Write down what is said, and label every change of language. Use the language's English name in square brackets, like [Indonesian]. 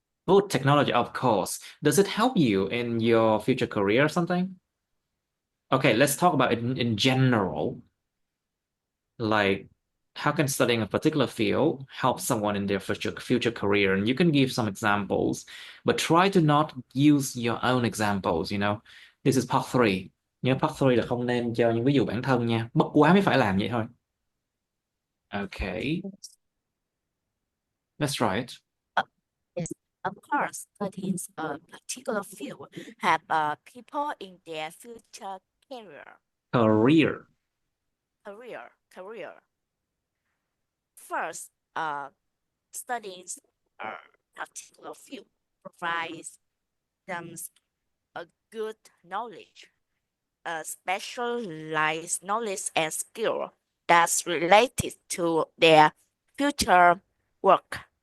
[English] Food technology, of course. Does it help you in your future career or something? Okay, let's talk about it in general. Like, how can studying a particular field help someone in their future career? And you can give some examples, but try to not use your own examples, you know. This is part three. [Vietnamese] Nhớ part three là không nên cho những ví dụ bản thân nha. Bất quá mới phải làm vậy thôi. [English] Okay, that's right. Uh, yes, of course, studies a particular field have people in their future career. Career. Career. First, studies a particular field provides them a good knowledge, a specialized knowledge and skill that's related to their future work.